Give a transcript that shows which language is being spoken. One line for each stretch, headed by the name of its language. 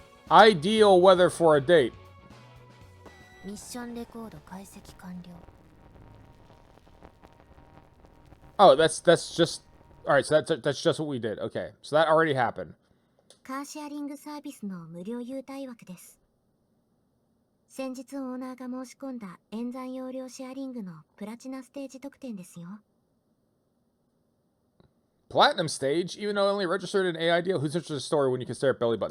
English: Ideal weather for a date.
Japanese: ミッションレコード解析完了。
English: Oh, that's just... Alright, so that's just what we did. Okay, so that already happened.
Japanese: カーシェアリングサービスの無料優待枠です。先日オーナーが申し込んだ演算容量シェアリングのプラチナステージ特典ですよ。
English: Platinum stage, even though I only registered an AI deal, who's interested in the story when you can stare at belly buttons?